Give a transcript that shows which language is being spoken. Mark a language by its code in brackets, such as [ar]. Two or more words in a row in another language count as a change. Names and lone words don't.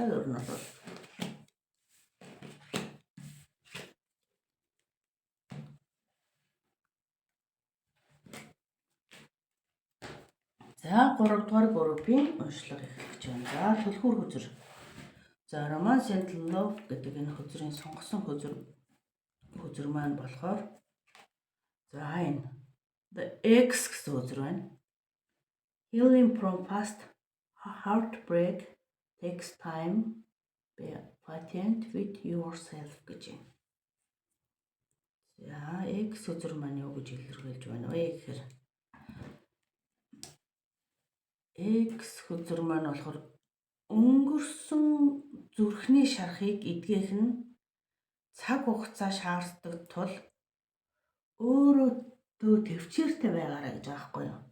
[mn] Ер нь бол за 3 дугаар группийн уншлага эхлэж байна. За түлхүүр хөзөр. За Romance and Love гэдэг энэ хөзрийн сонгосон хөзөр маань болохоор за энэ The X гэсэн хөзөр байна. [en] Healing from past heartbreak takes time. Be patient with yourself [mn] гэж юм. За X хөзөр маань юу гэж илэрхийлж байна вэ гэхээр X хөзөр маань болохоор өнгөрсөн зүрхний шарахыг эдгэх нь цаг хугацаа шаарддаг тул өөрөө төвчээртэй байгаарай гэж байгаа байхгүй юу.